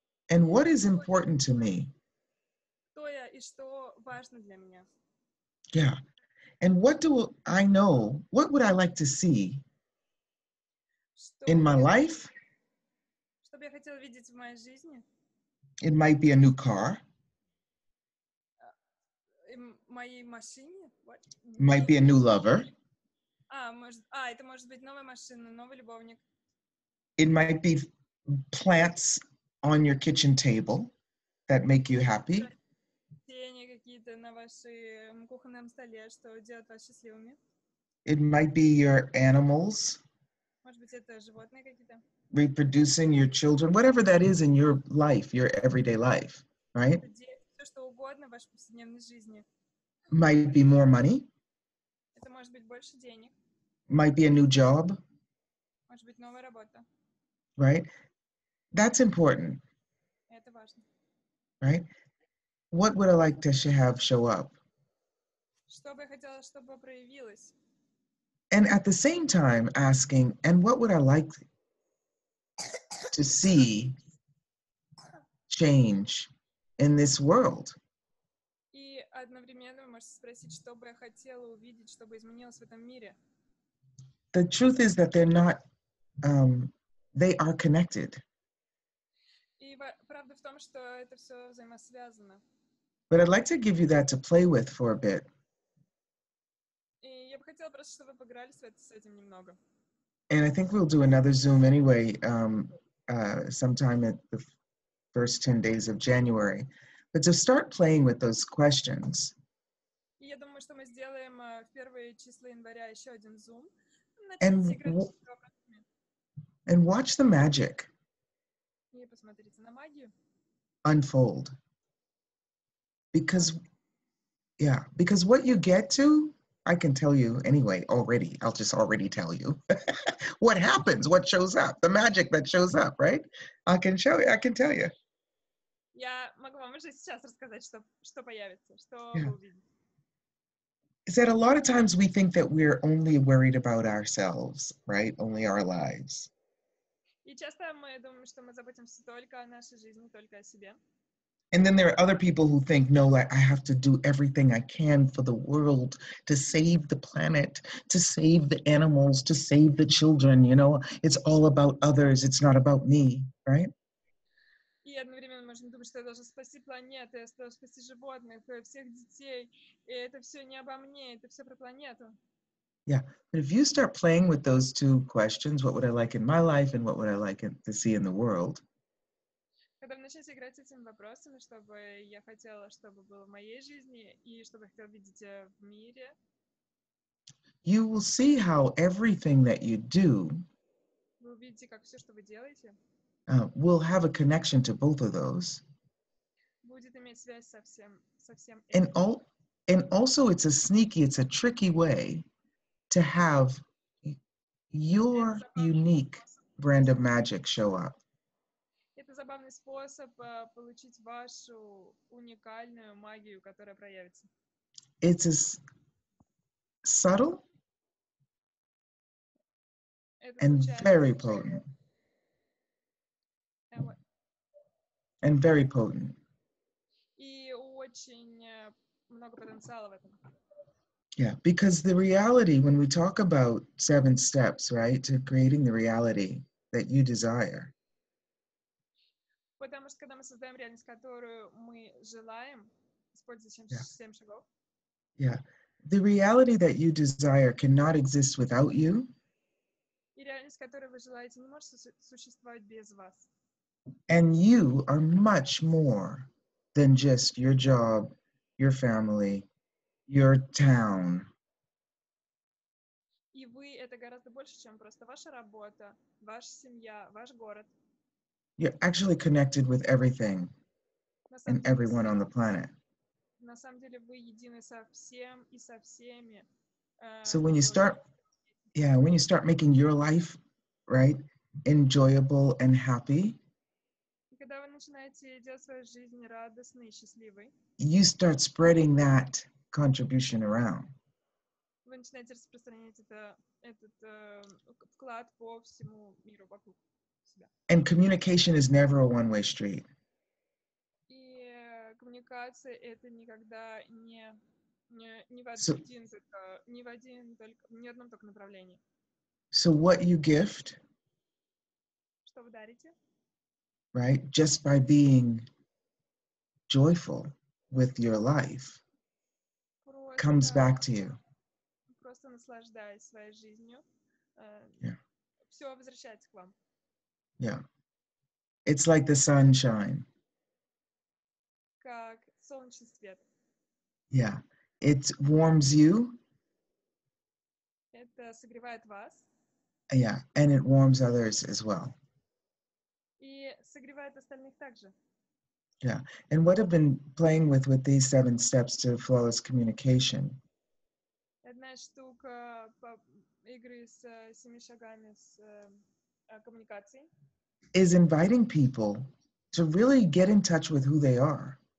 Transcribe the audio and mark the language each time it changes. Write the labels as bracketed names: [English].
[English] And what is important to me? [Russian] Кто я и что важно для меня? [English] Yeah. And what do I know? What would I like to see [Russian] Что [English] in my [Russian] бы я, [English] life? [Russian] что бы я хотела видеть в моей жизни? [English] It might be a new car. [Russian] Моей машине? [English] What? It might be a new lover. [Russian] Это может быть новая машина, новый любовник. [English] It might be plants on your kitchen table that make you happy. [Russian] Растения какие-то на вашем кухонном столе, что делает вас счастливыми. [English] It might be your animals, [Russian] Может быть, это животные какие-то. [English] reproducing your children, whatever that is in your life, your everyday life, right? [Russian] Это все, что угодно в вашей повседневной жизни. [English] Might be more money, [Russian] Это может быть больше денег, [English] might be a new job, [Russian] может быть, новая работа. [English] right? That's important, [Russian] Это важно. [English] right? What would I like to have show up? [Russian] Что бы я хотела, чтобы проявилось? [English] And at the same time asking, and what would I like to see change in this world? [Russian] И одновременно вы можете спросить, что бы я хотела увидеть, чтобы изменилось в этом мире. [English] The truth is that they're not, they are connected. [Russian] И правда в том, что это все взаимосвязано. [English] But I'd like to give you that to play with for a bit. [Russian] И я бы хотела просто, чтобы вы поиграли с этим немного. [English] And I think we'll do another Zoom anyway, sometime at the first 10 days of January. But to start playing with those questions. [Russian] И я думаю, что мы сделаем в первые числа января еще один Zoom. [English] And, [Russian] Начните играть с вопросами. [English] and watch the magic [Russian] И посмотрите на магию. [English] unfold. Because what you get to, I can tell you anyway already. I'll just already tell you what happens, what shows up, the magic that shows up, right? I can tell you. [Russian] Я могу вам уже сейчас рассказать, что появится, что [English] Yeah. [Russian] вы увидите. [English] Is that a lot of times we think that we're only worried about ourselves, right? Only our lives. [Russian] И часто мы думаем, что мы заботимся только о нашей жизни, только о себе. [English] And then there are other people who think, no, I have to do everything I can for the world to save the planet, to save the animals, to save the children, it's all about others, it's not about me, right? [Russian] И одновременно можно думать, что я должен спасти планету, я должен спасти животных, всех детей, и это все не обо мне, это все про планету. [English] Yeah, but if you start playing with those two questions, what would I like in my life and what would I like to see in the world? [Russian] Когда вы начнете играть с этими вопросами, чтобы я хотела, чтобы было в моей жизни и чтобы я хотела видеть в мире, [English] you will see how everything that you do [Russian] вы увидите, как все, что вы делаете, [English] will have a connection to both of those. [Russian] Будет иметь связь со всем [English] And, [Russian] этим. [English] and also it's a tricky way to have your unique brand of magic show up. [Russian] Это забавный способ получить вашу уникальную магию, которая проявится. [English] It's as subtle and very potent. And very potent. [Russian] И очень много потенциала в этом. [English] Yeah, because the reality, when we talk about 7 steps, right, to creating the reality that you desire. [Russian] Потому что когда мы создаем реальность, которую мы желаем, используя 7 шагов. [English] Yeah, the reality that you desire cannot exist without you. [Russian] И реальность, которую вы желаете, не может существовать без вас. [English] And you are much more than just your job, your family, your town. [Russian] И вы — это гораздо больше, чем просто ваша работа, ваша семья, ваш город. [English] You're actually connected with everything and everyone on the planet. [Russian] На самом деле вы едины со всем и со всеми. [English] So when you start making your life, right, enjoyable and happy, [Russian] Когда вы начинаете делать свою жизнь радостной и счастливой, [English] you start spreading that contribution around. [Russian] вы начинаете распространять этот вклад по всему миру вокруг. себя. [English] And communication is never a one-way street. [Russian] И коммуникация это никогда не в [English] So, [Russian] один только, не в один только, не в одном только направлении. [English] so what you gift, [Russian] Что вы дарите? [English] right, just by being joyful with your life comes back to you. [Russian] Просто наслаждаясь своей жизнью, [English] Yeah. [Russian] все возвращается к вам. [English] Yeah. It's like the sunshine. [Russian] Как солнечный свет. [English] Yeah. It warms you. [Russian] Это согревает вас [English] Yeah. And it warms others as well. [Russian] и согревает остальных также. [English] Yeah. And what I've been playing with these 7 steps to flawless communication [Russian] Одна штука игры с 7 шагами с коммуникацией. [English] is inviting people to really get in touch with who they are.